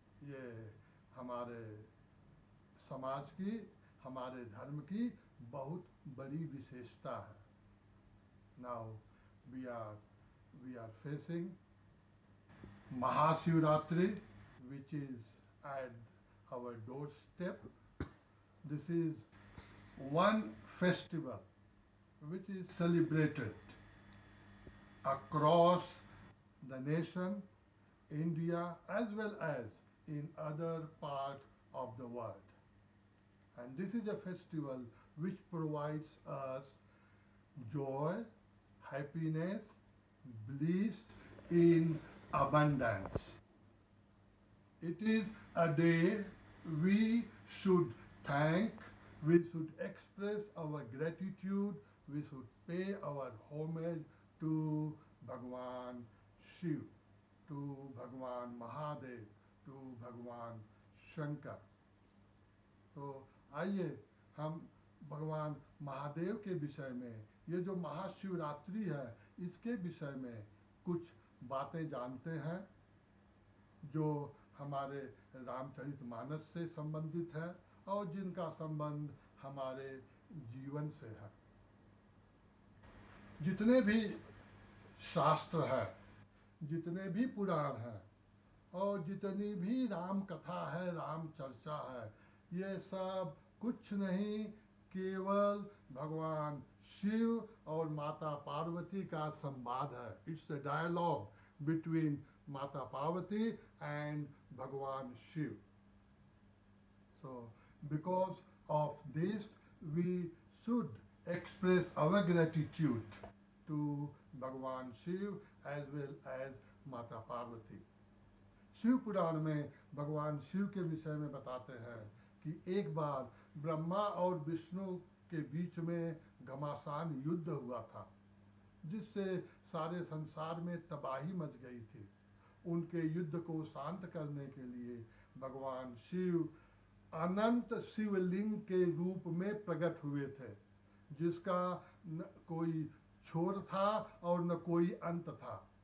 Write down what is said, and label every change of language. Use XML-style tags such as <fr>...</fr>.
<hi>ये हमारे समाज की, हमारे धर्म की बहुत बड़ी विशेषता है।</hi> <en>Now we are facing Mahashivratri, which is at our doorstep. This is one festival which is celebrated across the nation, India, as well as in other parts of the world. And this is a festival which provides us joy, happiness, bliss in abundance. It is a day we should thank, we should express our gratitude, we should pay our homage to Bhagwan Shiv, to Bhagwan Mahadev, to Bhagwan Shankar.</en> <hi>तो आइए हम भगवान महादेव के विषय में, ये जो महाशिवरात्रि है, इसके विषय में कुछ बातें जानते हैं जो हमारे रामचरितमानस से संबंधित है और जिनका संबंध हमारे जीवन से है। जितने भी शास्त्र है, जितने भी पुराण हैं और जितनी भी राम कथा है, राम चर्चा है, ये सब कुछ नहीं, केवल भगवान शिव और माता पार्वती का संवाद है।</hi> <en>It's a dialogue between Mata Parvati and Bhagwan Shiv. So, because of this, we should express our gratitude to Bhagwan Shiv as well as Mata Parvati.</en> <hi>Shiv पुराण में भगवान शिव के विषय में बताते हैं कि एक बार ब्रह्मा और विष्णु के बीच में घमासान युद्ध हुआ था, जिससे सारे संसार में तबाही मच गई थी। उनके युद्ध को शांत करने के लिए भगवान शिव अनंत शिवलिंग के रूप में प्रकट हुए थे, जिसका न कोई छोर था और न कोई अंत था।</hi>